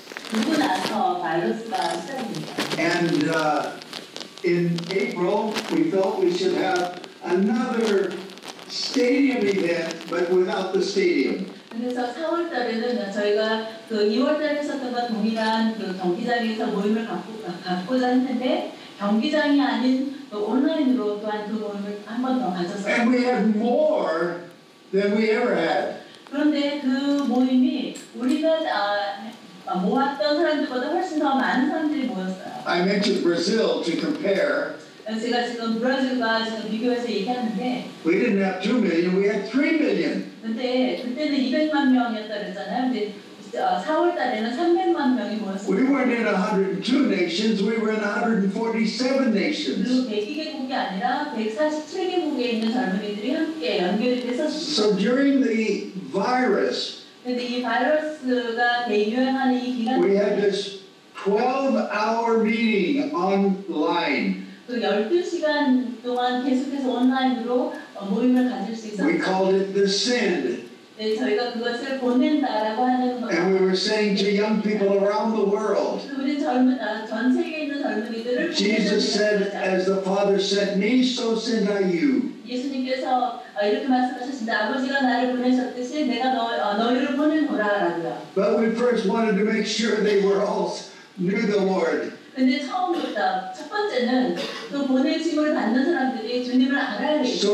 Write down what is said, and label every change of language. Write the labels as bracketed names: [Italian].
[Korean] 그러고 나서 바이러스가 시작됩니다. [English] And in April, we felt we should have another stadium event, but without the stadium. [Korean] 그래서 4월 달에는 저희가 그 2월 달에 했었던 것 동일한 그 경기장에서 모임을 갖고자 했는데 경기장이 아닌 그 온라인으로 또한 그 모임을 한 번 더 가졌어요. [English] And we had more than we ever had. [Korean] 그런데 그 모임이 우리가 모았던 사람들보다 훨씬 더 많은 사람들이 모였어요. [English] I mentioned Brazil to compare. [Korean] 제가 지금 브라질과 지금 비교해서 얘기하는데 [English] We didn't have 2 million, we had 3 million. [Korean] 근데 그때는 200만 명이었다 그랬잖아요. 근데 4월 달에는 300만 명이 모였어요. [English] We weren't in 102 nations, we were in 147 nations. [Korean] 그리고 102개국이 아니라 147개국에 있는 젊은이들이 함께 연결이 됐었어요. [English] So during the virus, [Korean] 근데 이 바이러스가 대유행하는 이 기간 [English] we had this 12-hour meeting online. [Korean] 그 12시간 동안 계속해서 온라인으로 모임을 가질 수 있었어요. [English] We called it the Send. [Korean] 네, 저희가 그것을 보낸다라고 하는 거. [English] And we were saying to young people around the world, [Korean] 우리 전 세계에 있는 젊은이들을 [English] Jesus said, as the Father sent me, so send I you. [Korean] 예수님께서 이렇게 말씀하셨습니다. 아버지가 나를 보내셨듯이 내가 너희를 보내노라라고요. [English] But we first wanted to make sure they were all knew the Lord. [Korean] 근데 처음부터 첫 번째는 그 보내짐을 받는 사람들이 주님을 알아야 되겠죠.